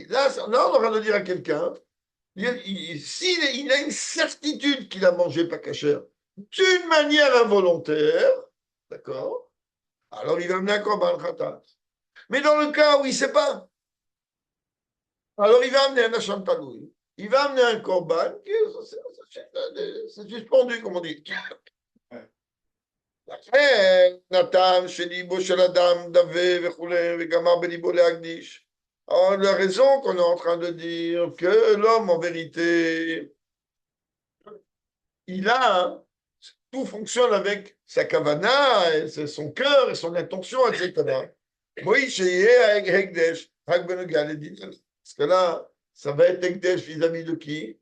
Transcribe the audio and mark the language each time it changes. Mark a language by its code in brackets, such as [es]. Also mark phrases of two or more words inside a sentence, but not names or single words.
[fr] Là, on est en train de dire à quelqu'un, s'il il a une certitude qu'il a mangé pas cachère, d'une manière involontaire, d'accord, alors il va amener un [he] קרבן חטאת. [fr] Mais dans le cas où il ne sait pas, alors il va amener un [he] אשם תלוי. [fr] Il va amener un korban, c'est suspendu, comme on dit. [he] לכן נתן שליבו של אדם דווה וכולי, וגמר בליבו להקדיש. [fr] Alors, la raison qu'on est en train de dire que l'homme, en vérité, il a, tout fonctionne avec sa kavana, et son cœur, et son intention, etc. Oui, chez avec Hekdesh, parce que là, ça va être Hekdesh vis-à-vis de qui?